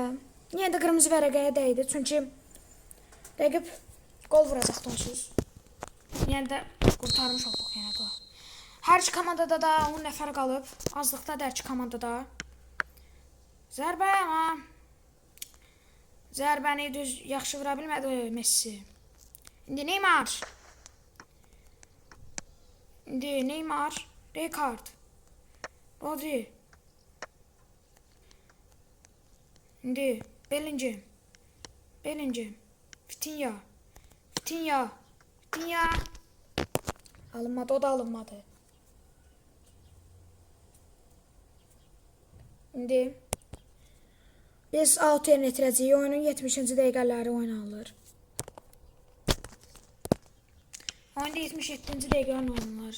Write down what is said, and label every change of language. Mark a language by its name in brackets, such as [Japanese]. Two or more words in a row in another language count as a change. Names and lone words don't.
[Azerbaijani] Niyə də qırmızı vərəqəyə dəydi? Çünki rəqib qol vuracaqdı onsuz. Yəni də qurtarmış olduq yenə də. Hər iki komandada da 10 nəfər qalıb. Azlıqda hər iki komandada. Zərbə amma zərbəni düz yaxşı vura bilmədi Messi. İndi Neymar. Rijkaard. Rodri. İndi Bellingham. Bellingham. Vitinha. Vitinha. Vitinha. Alınmadı, o da alınmadı. İndi biz altern etirəcəyik. Oyunun 70-ci dəqiqələri oynanılır. Oyunda 77-ci dəqiqədən oynanılır.